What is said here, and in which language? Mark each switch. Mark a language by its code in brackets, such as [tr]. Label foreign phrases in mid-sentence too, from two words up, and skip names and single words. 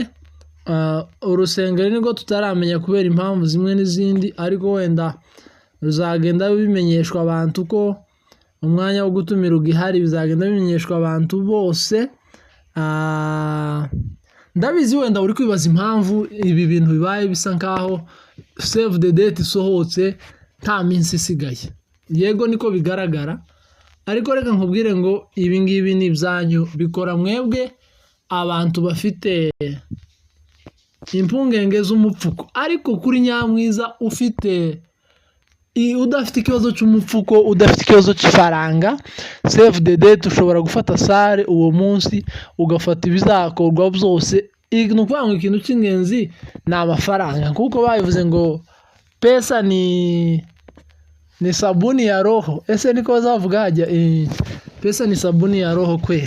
[rw] Urusengero nibwo tutaramenya kubera impamvu zimwe n'izindi, ariko wenda ruzagenda bimenyeshwa abantu ko umwanya wo gutumira ugihari, bizagenda bimenyeshwa abantu bose. Ndabizi wenda uri kwibaza impamvu ibi bintu bibaye bisa nkaho [en] save the date [rw] isohotse nta minsi isigaye. Yego niko bigaragara, ariko reka nkubwire ngo ibi ngibi ni ibyanyu, bikora mwebwe abantu bafite impungenge z'umupfuko. Ariko kuri Nyamwiza udafite ikibazo cy'umupfuko, udafite ikibazo cy'ifaranga, [en] save the date [rw] ushobora gufata sare uwo munsi ugafata ibizakorwa byose. Ni ukuvuga ngo ikintu cy'ingenzi ni amafaranga, kuko babivuze ngo [sw] pesa ni sabuni ya roho. [rw] Ese niko bazavuga hajya [sw] pesa ni sabuni ya roho kweli.